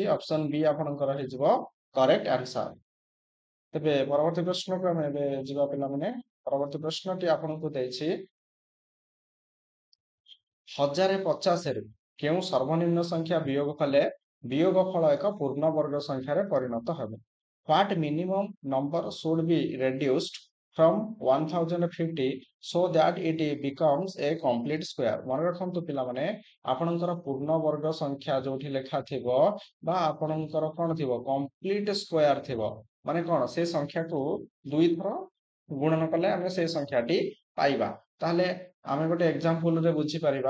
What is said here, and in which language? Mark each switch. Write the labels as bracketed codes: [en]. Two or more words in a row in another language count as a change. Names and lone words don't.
[en] option B [or] ଆପଣଙ୍କର ହେଇଯିବ [en] correct answer. [or] ତେବେ ପରବର୍ତ୍ତୀ ପ୍ରଶ୍ନକୁ ଆମେ ଏବେ ଯିବା ପିଲାମାନେ। ପରବର୍ତ୍ତୀ ପ୍ରଶ୍ନଟି ଆପଣଙ୍କୁ ଦେଇଛି 1050 ରୁ କେଉଁ ସର୍ବନିମ୍ନ ସଂଖ୍ୟା ବିୟୋଗ କଲେ ବିୟୋଗ ଫଳ ଏକ ପୂର୍ଣ୍ଣ ବର୍ଗ ସଂଖ୍ୟାରେ ପରିଣତ ହେବ? [en] What minimum number should be reduced from 1050 so that it becomes a complete square? [or] ମନେ ରଖନ୍ତୁ ପିଲାମାନେ, ଆପଣଙ୍କର ପୂର୍ଣ୍ଣ ବର୍ଗ ସଂଖ୍ୟା ଯୋଉଠି ଲେଖା ଥିବ ବା ଆପଣଙ୍କର କଣ ଥିବ [en] complete square [or] ଥିବ, ମାନେ କଣ ସେ ସଂଖ୍ୟାକୁ 2 ଥର ଗୁଣନ କଲେ ଆମେ ସେ ସଂଖ୍ୟାଟି ପାଇବା। ତାହେଲେ ଆମେ ଗୋଟେ ଏକ୍ସାମ୍ପଲ ରେ ବୁଝିପାରିବା।